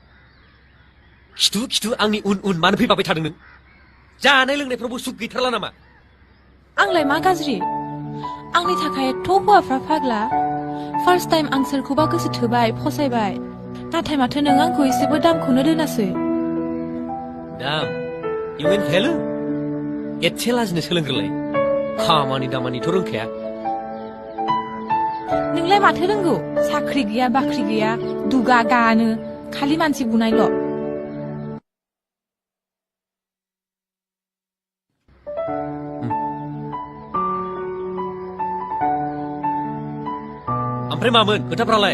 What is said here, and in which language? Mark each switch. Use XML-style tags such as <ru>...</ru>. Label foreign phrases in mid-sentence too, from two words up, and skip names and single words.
<brx>खिथु आंनि उन मानो फैबाय थादों नों? जानाय लोंनायफ्रावबो सुख गैथारला नामा? आंलाय मा गाज्रि? आंनि थाखाय एथ' हौवाफ्रा फाग्ला।</brx> <en>first time</en> <brx>आं सोरखौबा गोसो थोबाय, फसायबाय। नाथाय माथो नों आंखौ एसेबो दामखौनो दोनासै। दाम?</brx> <en>You mean value?</en> <brx>एसे लाजिनो सोलोंग्रोलाय। खामानि दामानिथ' रोंखाया। नोंलाय माथो रोंगौ? साख्रि गैया, बाख्रि गैया, दुगा गानो, खालि मानसि बुनायल'। ओमफ्राय मामोन खोथाफ्रालाय?</brx>